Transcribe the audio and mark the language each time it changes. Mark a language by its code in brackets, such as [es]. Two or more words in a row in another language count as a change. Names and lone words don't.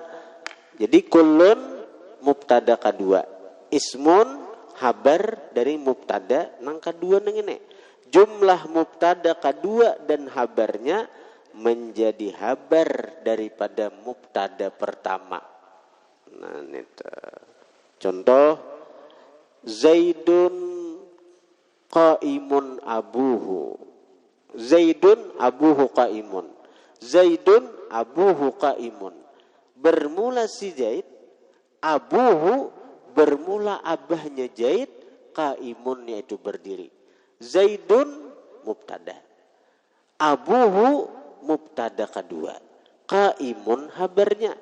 [bjn] Jadi kullun mubtada kedua, ismun habar dari mubtada nang kedua nang ini. Jumlah mubtada kedua dan habarnya menjadi habar daripada mubtada pertama. Nah, ini contoh [ar] زيد قائم أبوه. زيد أبوه قائم. زيد أبوه قائم. [bjn] Bermula si Zaid, abuhu bermula abahnya Zaid, qaimun yaitu berdiri. Zaidun mubtada, abuhu mubtada kedua, qaimun habarnya.